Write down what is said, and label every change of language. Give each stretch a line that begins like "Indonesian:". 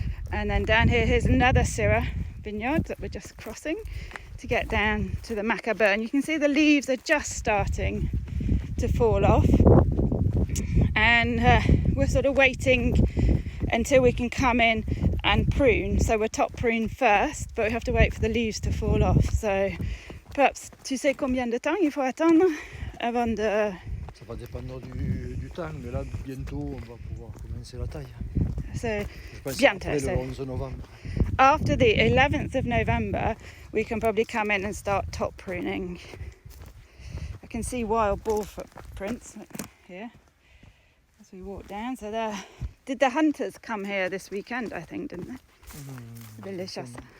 English: And then down here, here's another Syrah vineyard that we're just crossing to get down to the Macabeu. And you can see the leaves are just starting to fall off. And we're sort of waiting until we can come in and prune. So we're top prune first, but we have to wait for the leaves to fall off. So perhaps,
French: tu sais combien de temps il faut attendre avant de... Ça va dépendre du temps, mais là bientôt on va pouvoir commencer la taille.
English: So
French: bientôt, le 11 novembre.
English: After the 11th of November, we can probably come in and start top pruning. I can see wild boar footprints here as we walk down. So did the hunters come here this weekend, I think, didn't they? Delicious.